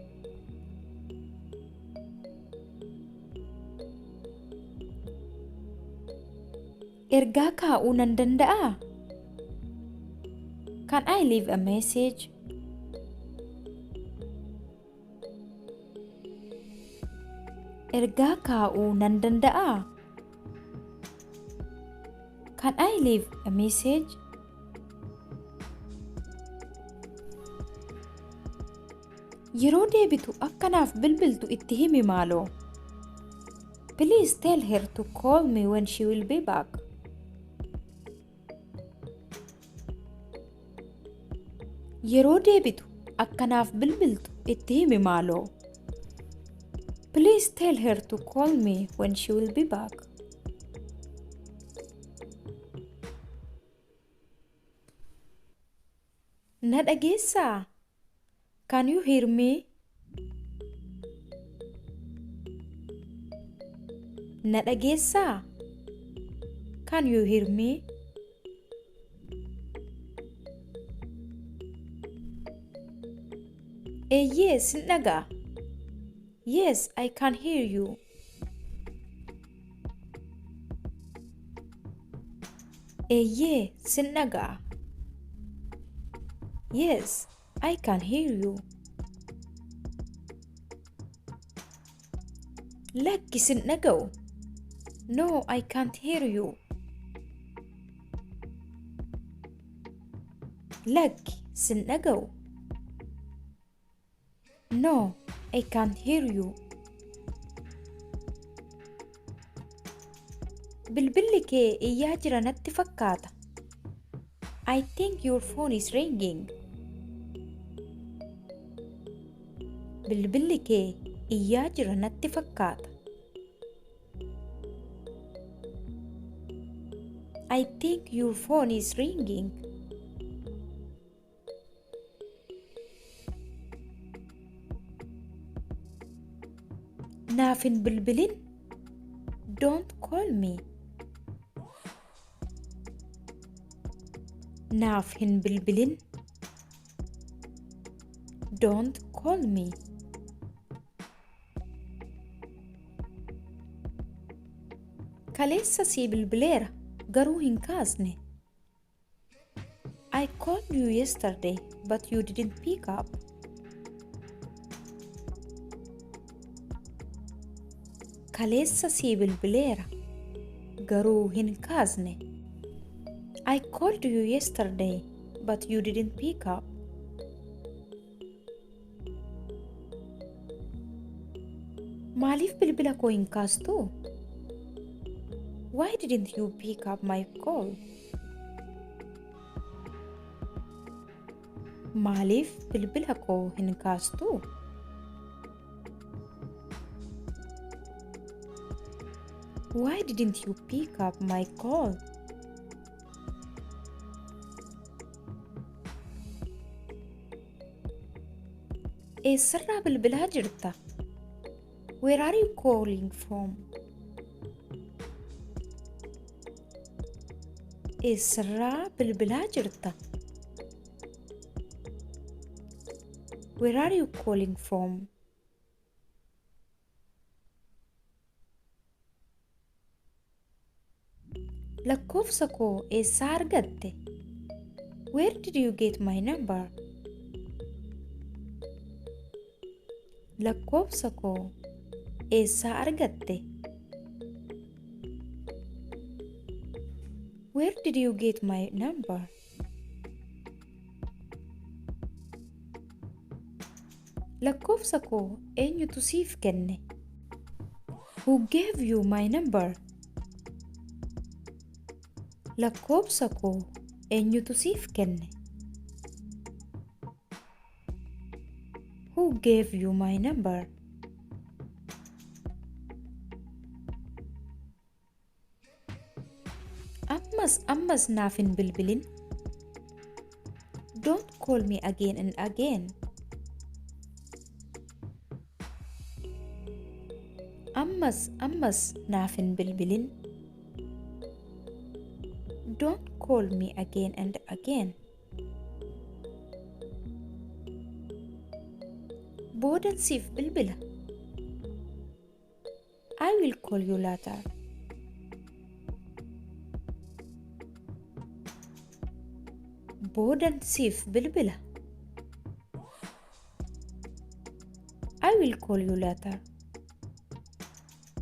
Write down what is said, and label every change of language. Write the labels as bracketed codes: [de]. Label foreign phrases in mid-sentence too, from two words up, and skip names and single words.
[om] Ergaa kaa'uu nan danda'aa? [en] Can I leave a message? [om] Ergaa kaa'uu nan danda'aa? [en] Can I leave a message? [om] Yeroo deebitu akkanaaf bilbiltu itti himi maaloo. [en] Please tell her to call me when she will be back. [om] Yeroo deebitu akkanaaf bilbiltu itti himi maaloo. [en] Please tell her to call me when she will be back. [om] Na dhageessaa? [en] Can you hear me? [om] Na dhageessaa? [en] Can you hear me? [om] Eeyyee sin dhagaa. [en] Yes, I can hear you. [om] Eeyyee sin dhagaa. [en] Yes, I can hear you. [om] Lakki sin dhaga'u. [en] No, I can't hear you. [om] Lakki sin dhaga'u. [en] No, I can't hear you. [om] Bilbilli kee iyyaa jira natti fakkaata. [en] I think your phone is ringing. [om] Bilbilli kee iyyaa jira natti fakkaata. [en] I think your phone is ringing. [om] Naaf hin bilbilin. [en] Don't call me. [om] Naaf hin bilbilin. [en] Don't call me. [om] Kaleessa sii bilbileera garuu hin kaasne. [en] I called you yesterday but you didn't pick up. [om] Kaleessa sii bilbileera garuu hin kaasne. [en] I called you yesterday but you didn't pick up. [om] Maaliif bilbila koo hin kaastu? [en] Why didn't you pick up my call? [om] Maaliif bilbila koo hin kaastu? [en] Why didn't you pick up my call? [om] Eessarraa bilbilaa jirta? [en] Where are you calling from? [om] Eessarraa bilbilaa jirta? [en] Where are you calling from? [om] Lakkoofsa koo eessaa argatte? [en] Where did you get my number? [om] Lakkoofsa koo eessaa argatte? [en] Where did you get my number? [om] Lakkoofsa koo eenyutu siif kenne? [en] Who gave you my number? [om] Lakkoofsa koo eenyutu siif kenne? [en] Who gave you my number? [om] Ammas naaf hin bilbilin. [en] Don't call me again and again. [om] Ammas naaf hin bilbilin. [en] Don't call me again and again. [om] Boodan siif bilbila. [en] I will call you later. [om] Boodan siif bilbila. [en] I will call you later.